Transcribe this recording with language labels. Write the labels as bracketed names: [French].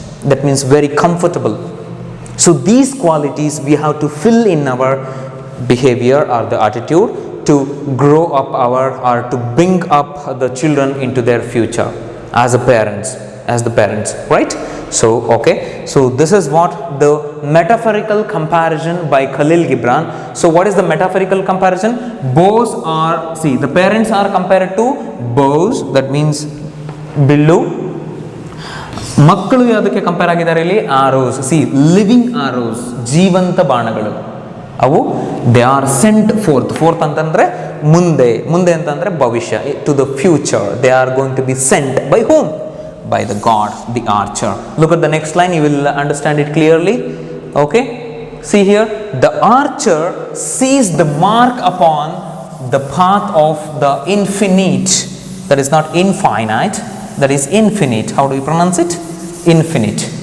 [English] That means very comfortable. So these qualities we have to fill in our behavior or the attitude to grow up or to bring up the children into their future as the parents, right? So okay, so this is what the metaphorical comparison by Khalil Gibran. So what is the metaphorical comparison? Bows are, see, the parents are compared to bows, that means billu. [Kannada] ಮಕ್ಕಳು ಯಾವುದಕ್ಕೆ compare ಆಗಿದ್ದಾರೆ ಇಲ್ಲಿ? Arrows. C, [English] living arrows, [Kannada] ಜೀವಂತ ಬಾಣಗಳು. [English] ಅವು they are sent forth [Kannada] ಅಂತಂದ್ರೆ ಮುಂದೆ ಅಂತಂದ್ರೆ ಭವಿಷ್ಯ, [English] To the future. They are going to be sent by whom? By the God, the archer. Look at the next line, you will understand it clearly. Okay, see here, the archer sees the mark upon the path of the infinite. That is not infinite, that is infinite. How do you pronounce it? Infinite.